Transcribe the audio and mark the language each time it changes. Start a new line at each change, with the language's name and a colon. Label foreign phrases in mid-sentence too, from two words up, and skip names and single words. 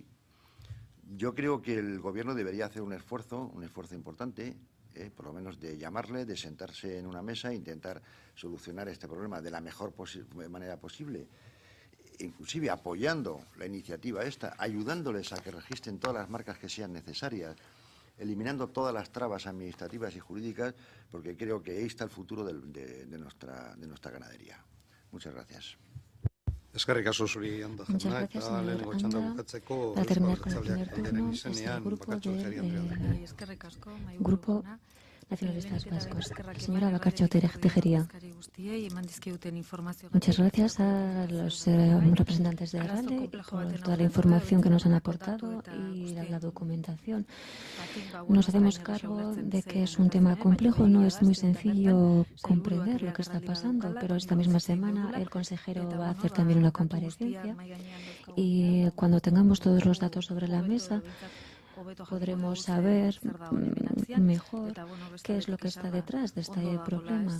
Spanish: Yo creo que el Gobierno debería hacer un esfuerzo importante, por lo menos de llamarle, de sentarse en una mesa e intentar solucionar este problema de la mejor manera posible, inclusive apoyando la iniciativa esta, ayudándoles a que registren todas las marcas que sean necesarias, eliminando todas las trabas administrativas y jurídicas, porque creo que ahí está el futuro de nuestra ganadería. Muchas gracias.
Basque: Eskerrik asko zuri, Anda jauna, eta lehenengo txanda bukatzeko Eusko Abertzaleak taldearen izenean, Bakartxo Tejeria Andreak.
Spanish: Grupo Nacionalistas Vascos. Señora Bakartxo Tejeria. Muchas gracias a los representantes de Erralde por toda la información que nos han aportado y la documentación. Nos hacemos cargo de que es un tema complejo, no es muy sencillo comprender lo que está pasando, pero esta misma semana el consejero va a hacer también una comparecencia y cuando tengamos todos los datos sobre la mesa podremos saber mejor qué es lo que está detrás de este problema.